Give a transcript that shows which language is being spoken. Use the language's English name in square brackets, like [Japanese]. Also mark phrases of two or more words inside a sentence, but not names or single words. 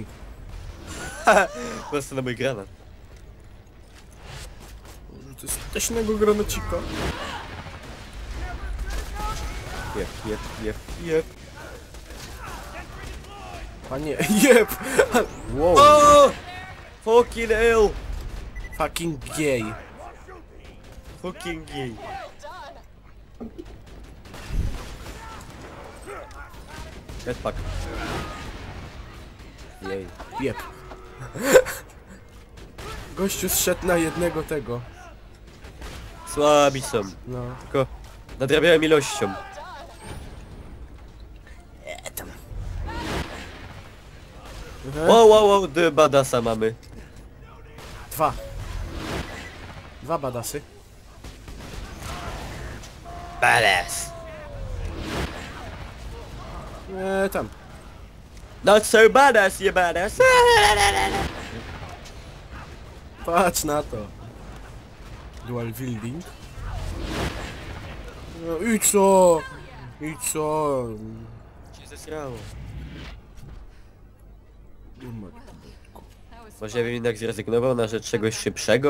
[Polish] Po prostu na mój granat. To jest teśnego granacika. Jep. Panie, jeb! Wow. O! [English] Fucking hell! Fucking gay. Fucking gay. Jetpack. [Polish] Jej. Jeb. Gościu zszedł na jednego tego. Słabi są. No. Tylko nadrabiałem ilością. Tam. Wow, badasa mamy. Dwa badasy. Badass. Tam. [English] Not so badass, you badass. [Polish] Patrz na to. [English] Dual wielding. [Polish] No i co? Cię zesrało. Może ja bym jednak zrezygnował na rzecz czegoś szybszego?